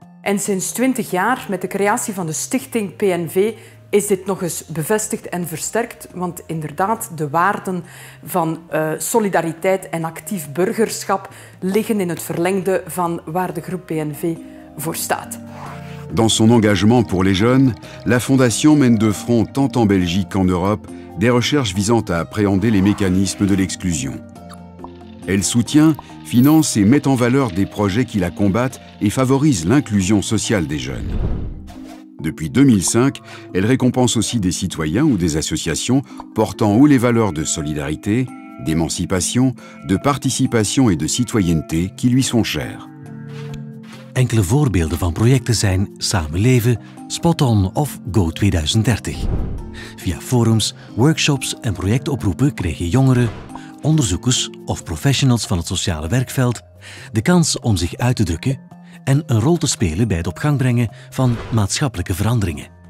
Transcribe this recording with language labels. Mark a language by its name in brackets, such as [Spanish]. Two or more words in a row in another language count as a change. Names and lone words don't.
[Dutch] En sinds 20 jaar, met de creatie van de stichting PNV, is dit nog eens bevestigd en versterkt. Want inderdaad, de waarden van solidariteit en actief burgerschap liggen in het verlengde van waar de groep PNV voor staat. [French] Dans son engagement pour les jeunes, la Fondation mène de front tant en Belgique qu'en Europe des recherches visant à appréhender les mécanismes de l'exclusion. Elle soutient, finance et met en valeur des projets qui la combattent et favorisent l'inclusion sociale des jeunes. Depuis 2005, elle récompense aussi des citoyens ou des associations portant haut les valeurs de solidarité, d'émancipation, de participation et de citoyenneté qui lui sont chères. [Dutch] Enkele voorbeelden van projecten zijn Samen Leven, Spot On of Go 2030. Via forums, workshops en projectoproepen kregen jongeren, onderzoekers of professionals van het sociale werkveld de kans om zich uit te drukken en een rol te spelen bij het op gang brengen van maatschappelijke veranderingen.